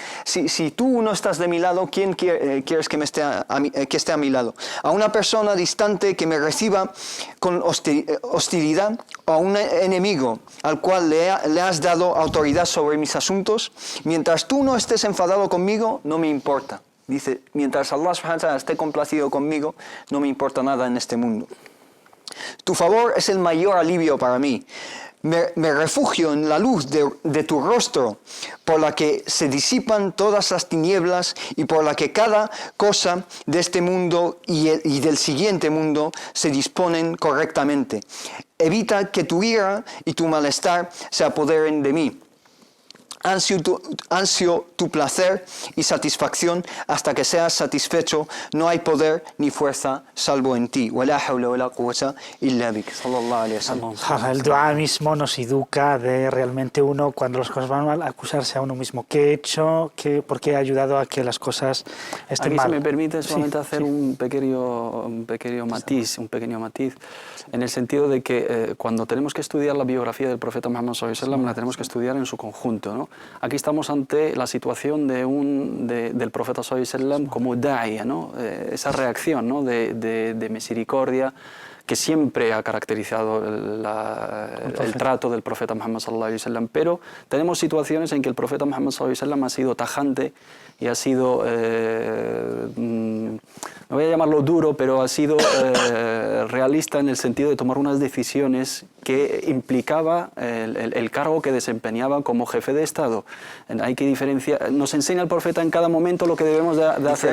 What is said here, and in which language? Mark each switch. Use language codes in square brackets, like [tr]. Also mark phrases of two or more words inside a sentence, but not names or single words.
[es] Si tú no estás de mi lado, ¿quién quieres que esté a mi lado? ¿A una persona distante que me reciba con hostilidad? ¿O a un enemigo al cual le has dado autoridad sobre mis asuntos? Mientras tú no estés enfadado conmigo, no me importa. Dice, mientras Allah [ar] سبحانه وتعالى [es] esté complacido conmigo, no me importa nada en este mundo. Tu favor es el mayor alivio para mí. Me refugio en la luz de tu rostro, por la que se disipan todas las tinieblas y por la que cada cosa de este mundo y del siguiente mundo se disponen correctamente. Evita que tu ira y tu malestar se apoderen de mí. ansio tu placer y satisfacción hasta que seas satisfecho. No hay poder ni fuerza salvo en ti. [ar] ولا حول ولا قوة إلا بك. صلى الله عليه وسلم. [es] El dua mismo nos educa de realmente uno, cuando las cosas van mal, acusarse a uno mismo. ¿Qué he hecho? ¿Por qué he ayudado a que las cosas estén Aquí, mal? si me permite solamente hacer un pequeño matiz, en el sentido de que cuando tenemos que estudiar la biografía del profeta Muhammad [ar] صلى الله عليه وسلم, [es] la tenemos que estudiar en su conjunto, ¿no? Aquí estamos ante la situación del profeta [ar] صلى الله عليه وسلم [es] como da'iya, ¿no? Esa reacción, ¿no? de misericordia que siempre ha caracterizado el trato del profeta Muhammad [ar] صلى الله عليه وسلم, [es] pero tenemos situaciones en que el profeta Muhammad [ar] صلى الله عليه وسلم [es] ha sido tajante y ha sido, no voy a llamarlo duro, pero ha sido realista en el sentido de tomar unas decisiones que implicaba el cargo que desempeñaba como jefe de Estado. Hay que diferenciar, nos enseña el profeta en cada momento lo que debemos de hacer.